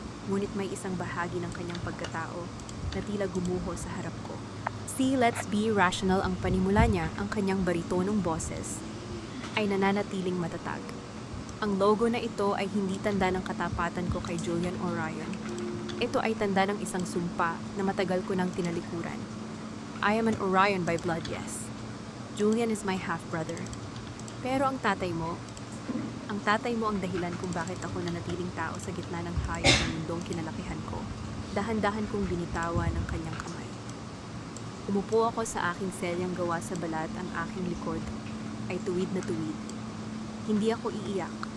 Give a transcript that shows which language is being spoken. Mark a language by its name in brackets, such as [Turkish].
[Filipino] Ngunit may isang bahagi ng kanyang pagkatao na tila gumuho sa harap ko. [English] See, let's be rational [Filipino] ang panimula niya, ang kanyang baritonong boses ay nananatiling matatag. Ang logo na ito ay hindi tanda ng katapatan ko kay Julian Orion. Ito ay tanda ng isang sumpa na matagal ko nang tinalikuran. [English] I am an Orion by blood, yes. Julian is my half-brother. [Filipino] Pero ang tatay mo ang dahilan kung bakit ako nanatiling tao sa gitna ng hayop ng mundong kinalakihan ko. Dahan-dahan kong binitawan ng kanyang kamay. Umupo ako sa aking selyang gawa sa balat, ang aking likod ay tuwid na tuwid. Hindi ako iiyak.